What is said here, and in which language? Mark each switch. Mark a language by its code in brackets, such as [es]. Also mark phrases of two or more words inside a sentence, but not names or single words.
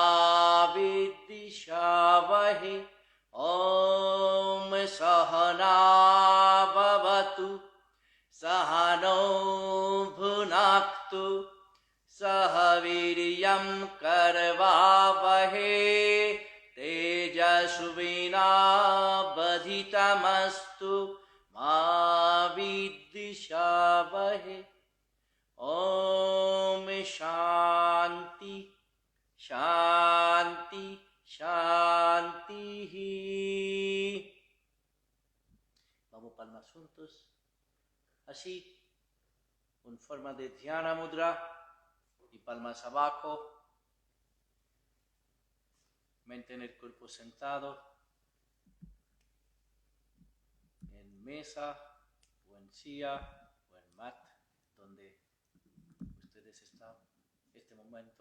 [sa] विद्विषावहे ॐ सहना भवतु सहनौ भुनक्तु सह वीर्यं करवावहे तेजस्विनावधीतमस्तु मा विद्विषावहे ॐ शान्ति शान्ति शान्तिः. [es] Vamos palmas juntos. Así, en forma de dhyana mudra y palmas abajo. Mantén el cuerpo sentado en mesa o en silla o en mat, donde ustedes están en este momento.